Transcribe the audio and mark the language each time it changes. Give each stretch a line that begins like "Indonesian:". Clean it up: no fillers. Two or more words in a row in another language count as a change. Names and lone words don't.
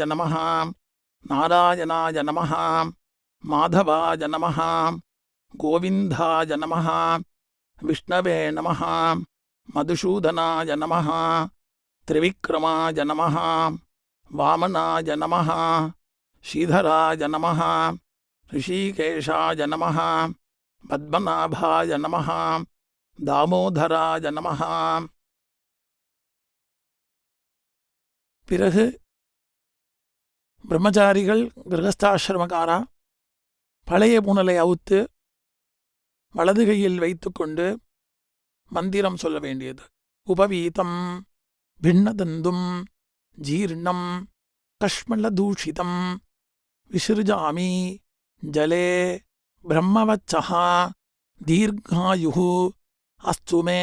Sanskrit: नमः नारायणाय नमः माधवाय नमः गोविन्दाय नमः विष्णवे नमः मधुसूदनाय नमः त्रिविक्रमाय नमः वामनाय नमः श्रीधराय नमः ऋषिकेशाय नमः पद्मनाभाय नमः दामोदराय नमः.
Tamil: பிறகு பிரம்மச்சாரிகள் கிரகஸ்தாசிரமக்காரா பழைய புனலை அவுத்து வலது கையில் வைத்துக்கொண்டு மந்திரம் சொல்ல வேண்டியது.
Sanskrit: उपवीतं भिन्नतन्तुं जीर्णं कश्मलदूषितं विसृजामि जले ब्रह्मवर्चसा दीर्घायुः अस्तु मे.